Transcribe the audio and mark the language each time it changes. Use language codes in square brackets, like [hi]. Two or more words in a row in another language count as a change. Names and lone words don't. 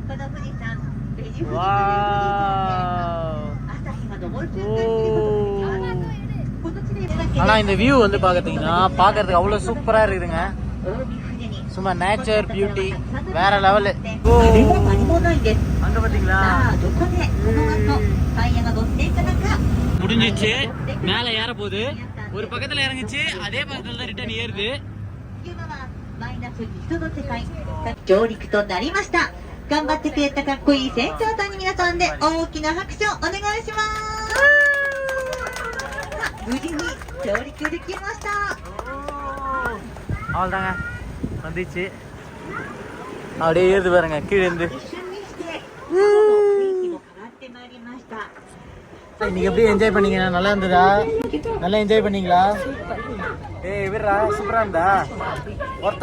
[ta] ஆனா இந்த வியூ வந்து பாக்குறதுக்கு அவ்வளவு சூப்பரா இருக்குதுங்க. சும்மா [en] nature beauty [ta] வேற லெவலு. அங்க பாத்தீங்களா முடிஞ்சிச்சு. மேல ஏற போகுது. ஒரு பக்கத்துல இறங்குச்சு, அதே பக்கத்துல தான் ரிட்டர்ன் ஏறுது. [ja] 上陸となりました。頑張ってくれたかっこいい船長さんに皆さんで大きな拍手をお願いします。無事に上陸できました。 [ta] அவ்வளோதாங்க, வந்துச்சு. அப்படியே ஏறுது பாருங்க கீழே இருந்து. நீங்க எப்படி என்ஜாய் பண்ணீங்க? நல்லா இருந்ததா? நல்லா என்ஜாய் பண்ணீங்களா? ஏய் விடுறா, சூப்பரா இருந்தா ஒர்த்தா?